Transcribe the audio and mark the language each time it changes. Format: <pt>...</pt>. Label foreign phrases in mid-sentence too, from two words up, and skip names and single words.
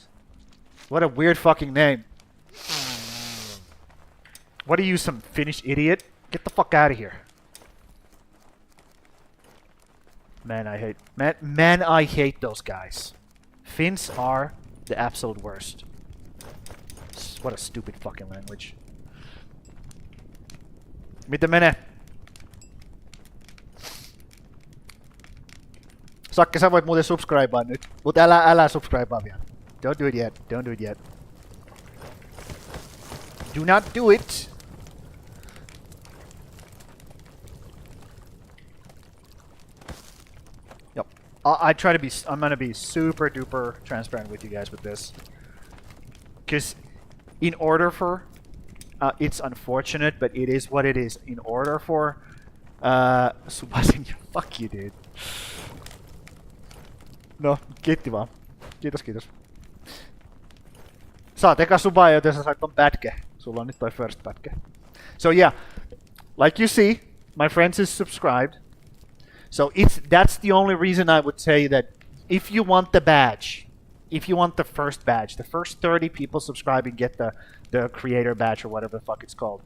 <en>What a weird fucking name. What are you, some Finnish idiot? Get the fuck out of here. Man, I hate those guys. Finns are the absolute worst. What a stupid fucking language.</en> <fi>Miten menee? Sakke, sä voit muuten subscribea nyt. Mut älä subscribea vielä.</fi> <en>Don't do it yet. Don't do it yet. Do not do it. Yep. I'm gonna be super duper transparent with you guys with this. Because in order for... it's unfortunate, but it is what it is. In order for... fuck you, dude.</en> <fi>No, kiitti vaan. Kiitos. Saat eka subaa, joten sä sait ton pätkä. Sulla on nyt toi first pätkä.</fi> <en>So yeah, like you see, my friends is subscribed. So that's the only reason I would say that if you want the badge, if you want the first badge, the first 30 people subscribing get the creator badge or whatever the fuck it's called.</en>